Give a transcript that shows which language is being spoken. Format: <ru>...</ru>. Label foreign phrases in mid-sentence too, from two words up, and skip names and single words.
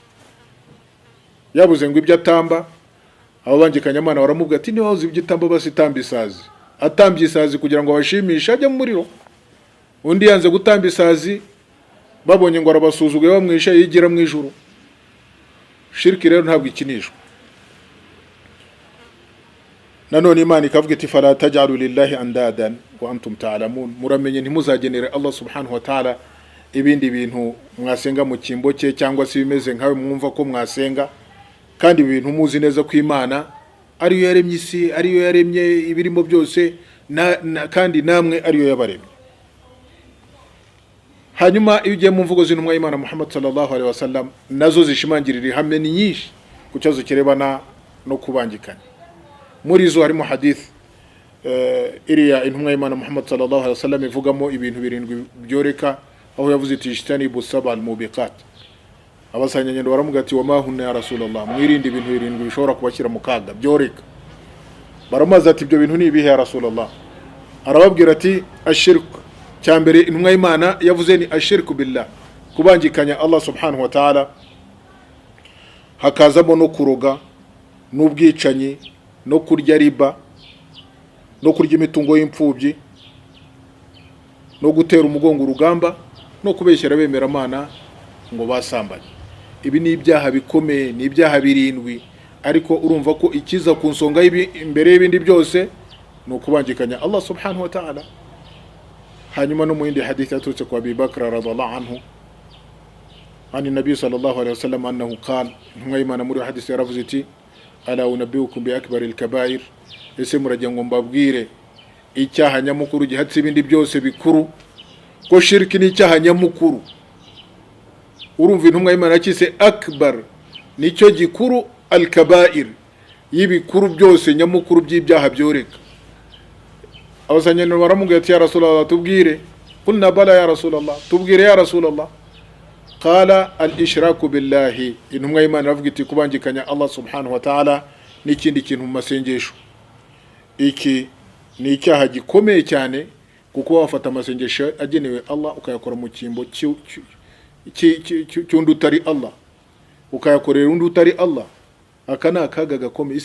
<rw>Yabuze ngo ibyo atamba, abo bangikanyamana baramubwira ati niba uzi igitambo basitamba isazi. Atambye isazi kugira ngo abashimishe ajya mu muriro. Undi yanze gutamba isazi, babonye ngo arabasuzuguye bamwisha yigira mu ijuru. Shirki rero ntabwo ikinishwa. Nanone Imana ikavuga iti</rw> <ar>فلا تجعلوا لله أندادا وأنتم تعلمون,</ar> <rw>muramenye ntimuzagenere Allah</rw> <ar>سبحانه وتعالى</ar> <rw>ibindi bintu mwasenga mu kimbo cye cyangwa se bimeze nkawe mwumva ko mwasenga, kandi ibintu muzi neza ko Imana ariyo yaremye isi, ariyo yaremye ibirimo byose, kandi namwe ariyo yabaremye. Hanyuma iyo ugiye mu mvugo z'intumwa y'Imana Muhammad</rw> <ar>صلى الله عليه وسلم,</ar> <rw>nazo zishimangirira ihame ni nyinshi ku cyazo kirebana no kubangikanya. Muri zo harimo hadith iriya intumwa y'Imana Muhammad</rw> <ar>صلى الله عليه وسلم</ar> <rw>ivugamo ibintu birindwi byoreka, aho yavuze iti</rw> <ar>اجتنبوا السبع الموبقات.</ar> <rw>Abasanyanyendo baramuga ati</rw> <ar>وما هن يا رسول الله,</ar> <rw>mwirinde ibintu birindwi bishobora kubashyira mu kaga byoreka. Baramaza ati ibyo bintu ni ibihe</rw> <ar>يا رسول الله?</ar> <rw>Arababwira ati ashirk. Cyambere intumwa y'Imana yavuze ni</rw> <ar>الشرك بالله,</ar> <rw>kubangikanya Allah</rw> <ar>سبحانه وتعالى.</ar> <rw>Hakazamo no kuroga, n'ubwicanyi, no kurya riba, no kurya imitungo y'imfubyi, no gutera umugongo urugamba, no kubeshyera bemeramana ngo basambanye. Ibi ni ibyaha bikomeye, ni ibyaha birindwi, ariko urumva ko ikiza ku nsonga imbere y'ibindi byose no kubangikanya Allah</rw> <ar>سبحانه وتعالى.</ar> <rw>Hanyuma no mu yindi hadith yaturutse kwa Abi Bakr</rw> <ar>رضي الله عنه عن النبي صلى الله عليه وسلم أنه قال,</ar> <rw>intumwa y'Imana muri hadith yaravuze iti</rw> <ar>ألا أنبئكم بأكبر الكبائر,</ar> <rw>ese murajya ngo mbabwire icyaha nyamukuru gihatse ibindi byose bikuru, ko shirki ni icyaha nyamukuru. Urumva intumwa y'Imana yakise akbar nicyo gikuru, al-kaba'ir y'ibikuru byose nyamukuru by'ibyaha byoreka. Abasanyano baramubwira ati</rw> <ar>يا رسول الله</ar> <rw>tubwire,</rw> <ar>قلنا بلى يا رسول الله,</ar> <rw>tubwire</rw> <ar>يا رسول الله. قال الإشراك بالله,</ar> <rw>intumwa y'Imana iravuga iti kubangikanya Allah</rw> <ar>سبحانه وتعالى</ar> <rw>n'ikindi kintu mu masengesho. Iki ni icyaha gikomeye cyane, kuko wafata amasengesho agenewe Allah ukayakora mu kimbo cy'undi utari Allah, ukayakorera undi utari Allah, aka ni akaga gakomeye.</rw>